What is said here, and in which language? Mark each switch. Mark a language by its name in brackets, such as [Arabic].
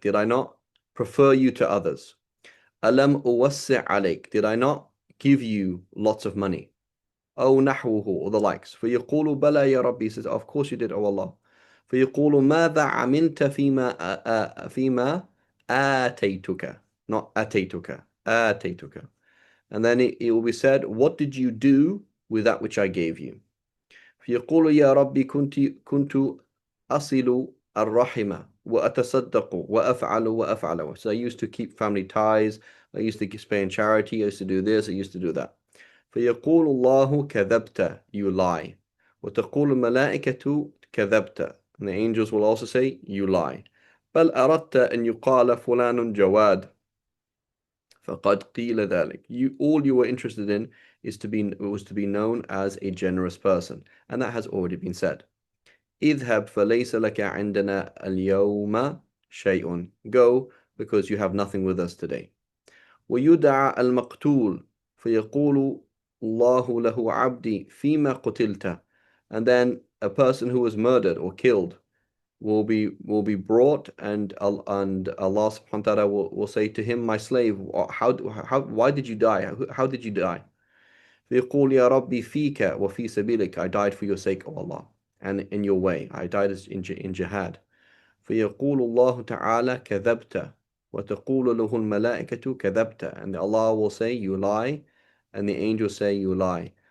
[English] Did I not prefer you to others? [Arabic] ألم أوسع عليك. [English] Did I not give you lots of money? [Arabic] أو نحوه, [English] or the likes. [Arabic] فيقول بلى يا ربي. [English] He says, of course you did, oh Allah. [Arabic] فيقول ماذا عملت فيما آتيتك. [English] Not [Arabic] أتيتك. آتيتك. [English] And then it will be said, what did you do with that which I gave you? [Arabic] فيقول يا ربي كنت أصل الرحمة وأتصدق وأفعل. [English] So I used to keep family ties, I used to spend charity, I used to do this, I used to do that. [Arabic] فيقول الله كذبت, [English] you lie. [Arabic] وتقول الملائكة كذبت. [English] And the angels will also say, you lie. [Arabic] بل أردت أن يقال فلان جواد فقد قيل ذلك. [English] All you were interested in was to be known as a generous person, and that has already been said. [Arabic] اذهب فليس لك عندنا اليوم شيء. [English] Go, because you have nothing with us today. [Arabic] ويدعى المقتول فيقول الله له عبدي فيما قتلت. [English] And then a person who was murdered or killed will be brought, and Allah subhanahu wa ta'ala will say to him, my slave, why did you die? How did you die? [Arabic] فيقول يا ربي فيك وفي سبيلك. [English] I died for your sake, O Allah, and in your way. I died in jihad. [Arabic] فيقول الله تعالى كذبت وتقول له الملائكة كذبت. [English] And Allah will say, you lie, and the angels say, you lie.